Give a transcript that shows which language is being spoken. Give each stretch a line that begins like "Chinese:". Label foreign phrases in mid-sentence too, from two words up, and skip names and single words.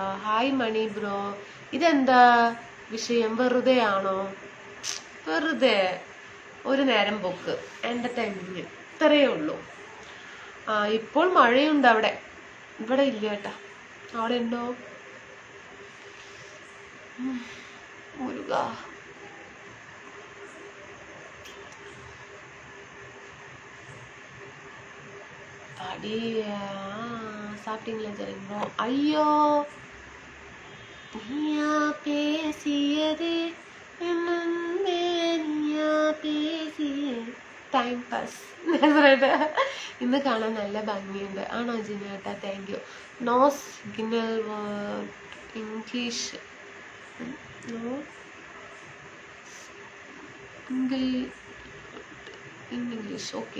English: hi Mani bro.
Malayalam: ഇതെന്താ വിഷയം? വെറുതെ ആണോ? വെറുതെ ഒരു നേരം പോക്ക്, എന്റർടൈൻമെന്റ്, ഇത്രയേ ഉള്ളൂ. ഇപ്പോൾ മഴയുണ്ട് അവിടെ. ഇവിടെ ഇല്ല കേട്ടാ. അവിടെ ഉണ്ടോ? മുരുക.
Tamil: சாப்பிட்டீங்களா ஜெரிங்கோ? ஐயோ, நீயா பேசியது
English: time pass.
Malayalam: ഇന്ന് കാണാൻ നല്ല ഭംഗിയുണ്ട്. ആണോ ജിനേട്ടാ?
English: thank you. നോസ് ഗിനൽ ഇംഗ്ലീഷ് ഇംഗ്ലീഷ് ഓക്കെ.